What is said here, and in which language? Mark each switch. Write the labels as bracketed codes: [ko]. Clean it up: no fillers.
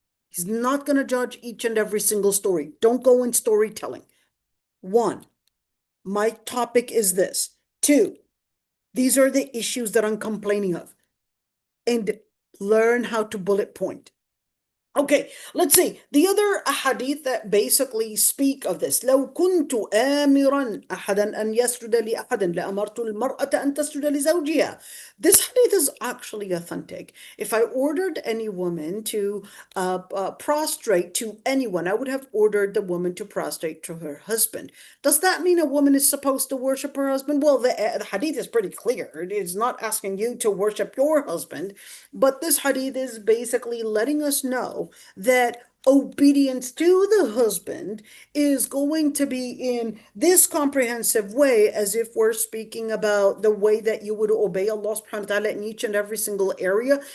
[en] He's not going to judge each and every single story. Don't go in storytelling. One, my topic is this. Two, these are the issues that I'm complaining of. And learn how to bullet point. Okay, let's see. The other ahadith that basically speak of this. [ar] لو كنت آمرا أحدا أن يسجد لأحد لأمرت المرأة أن تسجد لزوجها. [en] This hadith is actually authentic. If I ordered any woman to prostrate to anyone, I would have ordered the woman to prostrate to her husband. Does that mean a woman is supposed to worship her husband? Well, the hadith is pretty clear. It is not asking you to worship your husband, but this hadith is basically letting us know that obedience to the husband is going to be in this comprehensive way, as if we're speaking about the way that you would obey Allah subhanahu wa ta'ala in each and every single area,